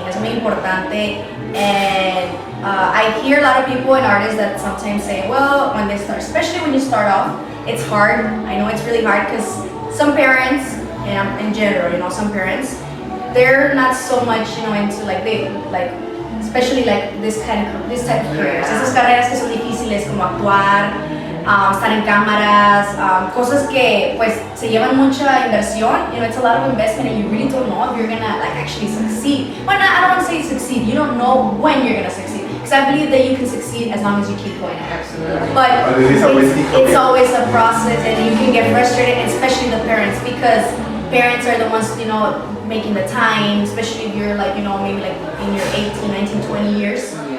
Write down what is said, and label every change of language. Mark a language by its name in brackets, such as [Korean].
[Spanish] Es muy importante, [English] and I hear a lot of people and artists that sometimes say, well, when they start, especially when you start off, it's hard. I know it's really hard because some parents, and in general, you know, some parents, they're not so much, you know, into especially like this type of careers. [Spanish] Esas carreras que son difíciles como actuar, estar en cámaras, cosas que pues se llevan mucha inversión. [English] You know, it's a lot of investment, and you really don't know if you're gonna like actually succeed. Well, I don't want to say succeed. You don't know when you're gonna succeed, because I believe that you can succeed as long as you keep going. Absolutely. But But it is a risky it's career. always a process, and you can get frustrated, especially the parents, because parents are the ones, you know, making the time, especially if you're like, you know, maybe like in your 18, 19, 20 years.